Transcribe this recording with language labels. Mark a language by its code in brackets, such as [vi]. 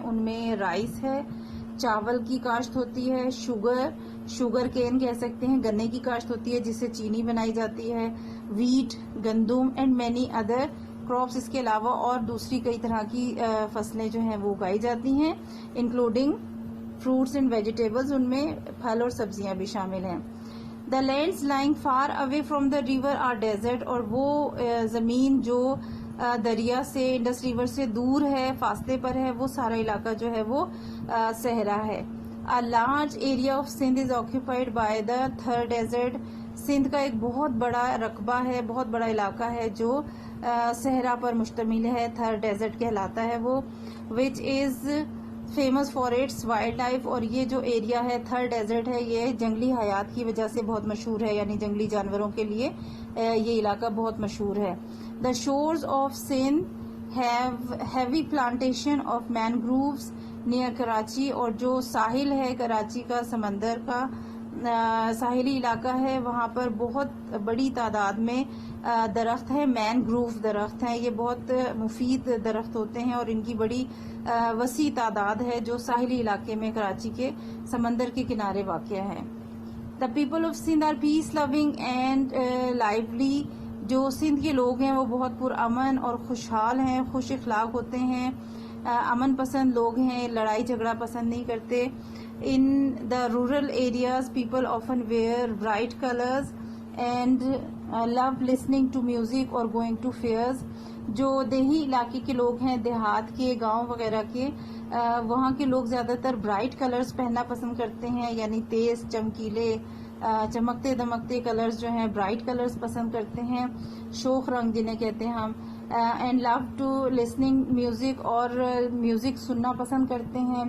[ur] ان میں رائس ہے, چاول کی کاشت ہوتی ہے, شوگر کین کہہ سکتے ہیں, گنے کی کاشت ہوتی ہے جس سے چینی بنائی جاتی ہے, ویٹ گندم [en] And many other crops. [ur] اس کے علاوہ اور دوسری کئی طرح کی فصلیں جو ہیں وہ اگائی جاتی ہیں, [en] Including fruits and vegetables. [ur] ان میں پھل اور سبزیاں بھی شامل ہیں. [en] The lands lying far away from the river are desert. [ur] اور وہ زمین جو دریا سے انڈس ریور سے دور ہے, فاصلے پر ہے, وہ سارا علاقہ جو ہے وہ صحرا ہے. [en] A large area of Sindh is occupied by the Thar Desert. [ur] Sindh کا ایک بہت بڑا رقبہ ہے, بہت بڑا علاقہ ہے جو صحرا پر مشتمل ہے, تھر ڈیزرٹ کہلاتا ہے وہ. [en] which is famous for its wildlife. [ur] اور یہ جو ایریا ہے تھر ڈیزرٹ ہے یہ جنگلی حیات کی وجہ سے بہت مشہور ہے, یعنی جنگلی جانوروں کے لیے یہ علاقہ بہت مشہور ہے. [en] The shores of Sindh have heavy plantation of mangroves near Karachi. [ur] اور جو ساحل ہے کراچی کا, سمندر کا ساحلی علاقہ ہے, وہاں پر بہت بڑی تعداد میں درخت ہیں, مینگروو درخت ہیں. یہ بہت مفید درخت ہوتے ہیں اور ان کی بڑی وسیع تعداد ہے جو ساحلی علاقے میں کراچی کے سمندر کے کنارے واقع ہے. [en] The people of Sindh are peace loving and lovely. [ur] جو سندھ کے لوگ ہیں وہ بہت پرامن اور خوشحال ہیں, خوش اخلاق ہوتے ہیں, امن پسند لوگ ہیں, لڑائی جھگڑا پسند نہیں کرتے. [en] In the rural areas, people often wear bright colors and love listening to music or going to fairs. [ur] جو دیہی علاقے کے لوگ ہیں, دیہات کے, گاؤں وغیرہ کے, وہاں کے لوگ زیادہ تر برائٹ کلرز پہننا پسند کرتے ہیں, یعنی تیز چمکیلے چمکتے دمکتے کلرز جو ہیں برائٹ کلرز پسند کرتے ہیں, شوخ رنگ جنہیں کہتے ہیں ہم. [en] And love to listening music. [ur] اور میوزک سننا پسند کرتے ہیں.